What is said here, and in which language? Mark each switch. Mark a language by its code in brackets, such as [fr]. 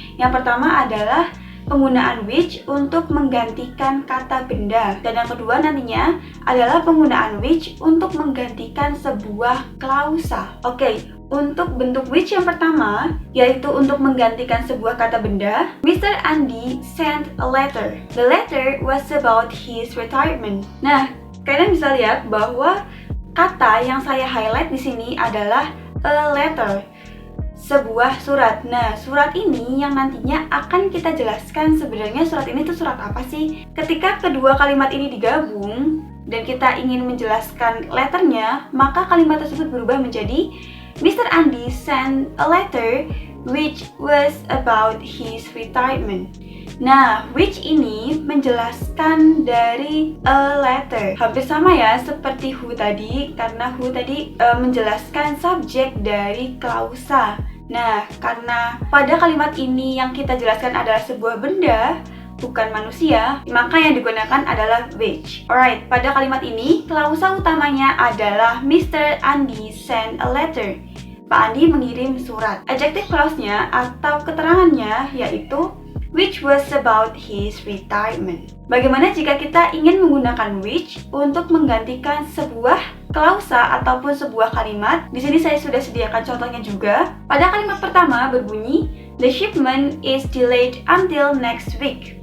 [id] Yang pertama adalah penggunaan which untuk menggantikan kata benda, dan yang kedua nantinya adalah penggunaan which untuk menggantikan sebuah klausa. Oke, Untuk bentuk which yang pertama, yaitu untuk menggantikan sebuah kata benda, Mr. [en] Andy sent a letter. The letter was about his retirement. [id] Nah, kalian bisa lihat bahwa kata yang saya highlight di sini adalah a letter, sebuah surat. Nah, surat ini yang nantinya akan kita jelaskan sebenarnya surat ini tuh surat apa sih. Ketika kedua kalimat ini digabung dan kita ingin menjelaskan letternya, maka kalimat tersebut berubah menjadi Mr. [en] Andy sent a letter which was about his retirement. [id] Nah, which ini menjelaskan dari a letter. Hampir sama ya seperti who tadi, karena who tadi menjelaskan subjek dari klausa. Nah, karena pada kalimat ini yang kita jelaskan adalah sebuah benda, bukan manusia, maka yang digunakan adalah which. Alright, pada kalimat ini, klausa utamanya adalah Mr. [en] Andy sent a letter. [id] Pak Andi mengirim surat. Adjective clause-nya atau keterangannya yaitu [en] which was about his retirement. [id] Bagaimana jika kita ingin menggunakan which untuk menggantikan sebuah klausa ataupun sebuah kalimat? Di sini saya sudah sediakan contohnya juga. Pada kalimat pertama berbunyi, [en] the shipment is delayed until next week.